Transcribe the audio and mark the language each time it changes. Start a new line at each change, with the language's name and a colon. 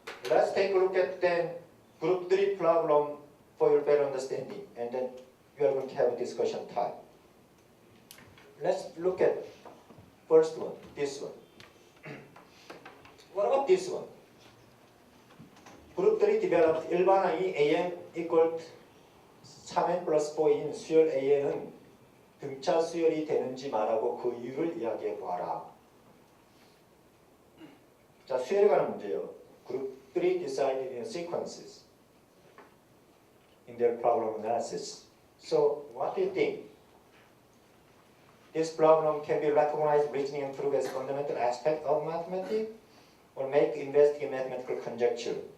English: Let's take a look at then group 3 problem for your better understanding, and then we are going to have a discussion time. Let's look at first one, this one. What about this one? Group 3 developed
Korean: 일반항이 AN equal 3N plus 4인 수열 AN은 등차 수열이 되는지 말하고 그 이유를 이야기해 보아라. 자, 수열에 관한 문제예요.
English: Group 3 decided in sequences in their problem analysis. So, what do you think? This problem can be recognized reasoning and proof as fundamental aspect of mathematics, or make investigate mathematical conjecture.